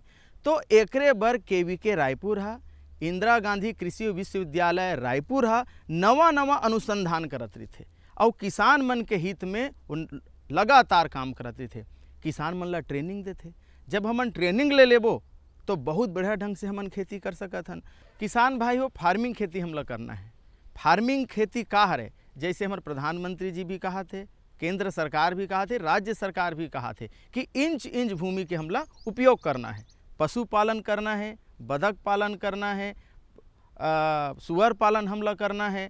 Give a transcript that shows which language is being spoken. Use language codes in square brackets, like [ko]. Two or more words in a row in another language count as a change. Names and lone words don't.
[hne] तो एकरे बर केवीके रायपुर हा, इंदिरा गांधी कृषि विश्वविद्यालय रायपुर हा नवा अनुसंधान करत रही और किसान मन के हित में लगातार काम करत रही। किसान मन ला ट्रेनिंग देते। जब हमन ट्रेनिंग ले लेबो तो बहुत बढ़िया ढंग से हमन खेती कर सकत हन। किसान भाई हो फार्मिंग खेती हमला करना है। फार्मिंग खेती का हरे, जैसे हमारे प्रधानमंत्री जी भी कहा थे, केंद्र सरकार भी कहा थे, राज्य सरकार भी कहा थे कि इंच भूमि के हमला उपयोग करना है। पशुपालन करना है, बदक पालन करना है, सुअर पालन हमला करना है।